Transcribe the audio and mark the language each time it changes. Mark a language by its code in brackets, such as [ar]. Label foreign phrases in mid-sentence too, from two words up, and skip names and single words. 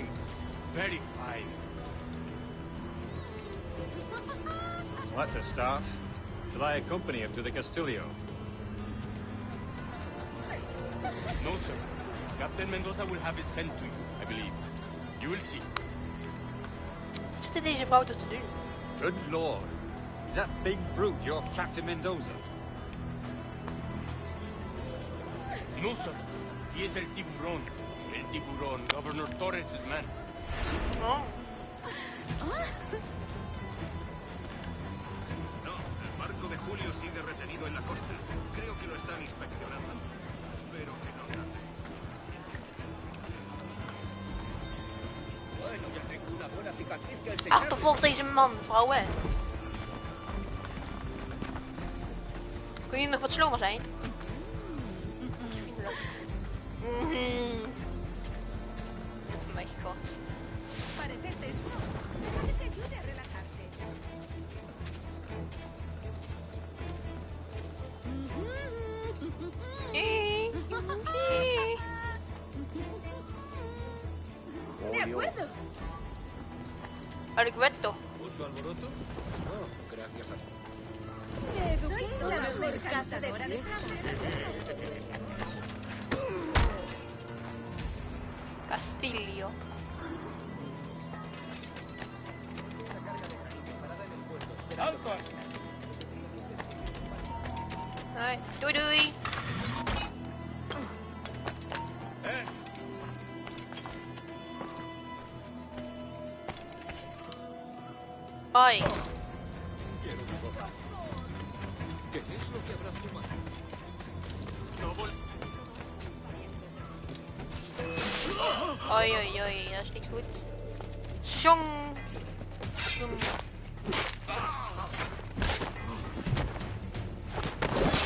[en] Very fine. Well, that's a start. Shall I accompany him to the Castillo? No, sir. Captain Mendoza will have it sent to you, I believe. You will see. [nl] Wat zit deze vrouw toch te doen? [en] Good lord. Is that big brute your Captain Mendoza? No, sir. He is El Tiburón. El Tiburón, Governor Torres' man. Oh. [es] No, el barco de Julio sigue retenido en la costa. Creo que lo están inspeccionando. Espero que no nada. Bueno, ya tengo una buena cicatriz que enseñar. [nl] Achtervolg deze man, vrouwen. Kun je nog wat slomer zijn? Vriendelijk. Oh mijn god. [es] Pareces tenso. Déjate que te ayude a relajarte. De acuerdo. Argueto. ¿Mucho alboroto? No, gracias a ti. Soy la mejor cazadora de Castillo. Alto. [nl] Alright, doei doei. Hoi. [es] ¿Qué es lo que habrás fumado? [nl] Oei, oei, oei, dat is niet goed. Sjong. Sjong.